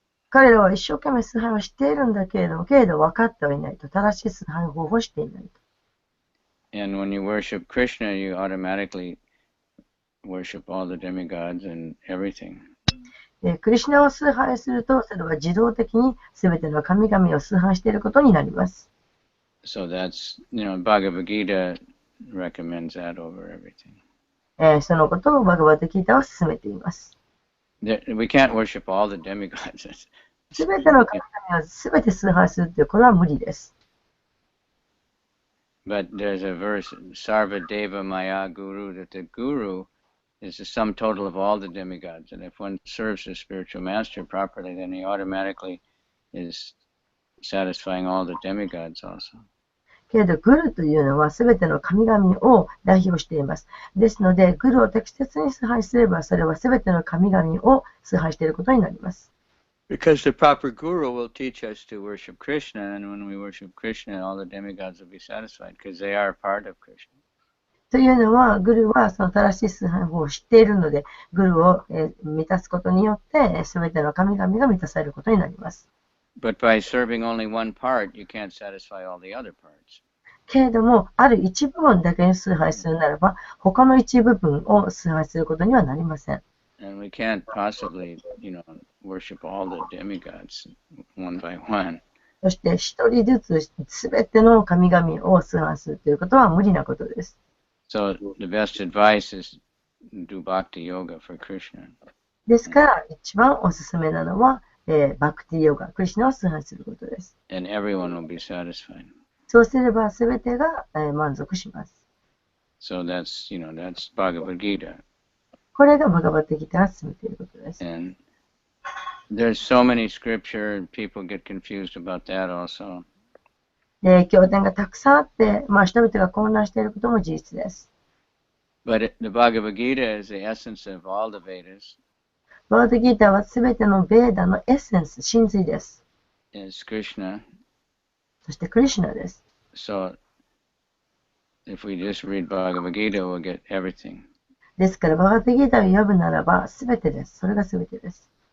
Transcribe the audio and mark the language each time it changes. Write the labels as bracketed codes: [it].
[ja] 彼らは一生懸命崇拝をしているんだけれども、けれど分かってはいないと。正しい崇拝方法をしていないと。 [en] And when you worship Krishna, you automatically worship all the demigods and everything. [ja] クリシュナを崇拝すると、それは自動的に全ての神々を崇拝していることになります。 [en] So that's, Bhagavad Gita recommends that over everything. [ja] そのことをバグバッドギータは進めています。 [en] We can't worship all the demigods. [ja] すべての神々をすべて崇拝するということは無理です。 [en] But there's a verse, [sa] Sarva Deva Maya Guru, [en] that the guru is the sum total of all the demigods. And if one serves the spiritual master properly, then he automatically is satisfying all the demigods also. [ja] けれど、グルというのはすべての神々を代表しています。ですので、グルを適切に崇拝すれば、それはすべての神々を崇拝していることになります。 [en] Because the proper guru will teach us to worship Krishna, and when we worship Krishna, all the demigods will be satisfied, because they are a part of Krishna. [ja] というのは、グルはその正しい崇拝法を知っているので、グルを満たすことによって、すべての神々が満たされることになります。 [en] But by serving only one part, you can't satisfy all the other parts. [ja] けれども、ある一部分だけに崇拝するならば、他の一部分を崇拝することにはなりません。 [en] And we can't possibly, worship all the demigods one by one. [ja] そして、一人ずつすべての神々を崇拝するということは無理なことです。 [en] So the best advice is do bhakti yoga for Krishna. [ja] ですから、一番おすすめなのは、バクティヨガ、クリシュナを崇拝することです。 [en] And everyone will be satisfied. [ja] そうすれば、すべてが、満足します。 [en] So that's Bhagavad Gita. [ja] これがバガバッドギターが進めていることです。 [en] And there's so many scripture, and people get confused about that also. [ja] 経典がたくさんあって、人々が混乱していることも事実です。 [en] But the Bhagavad Gita is the essence of all the Vedas. [ja] バガバッドギターはすべてのベーダのエッセンス、真髄です。 [en] Is Krishna. [ja] そしてクリシュナです。 [en] So if we just read Bhagavad Gita, we'll get everything. [ja] ですから、バガバッドギターを読むならば、すべてです。それがすべてです。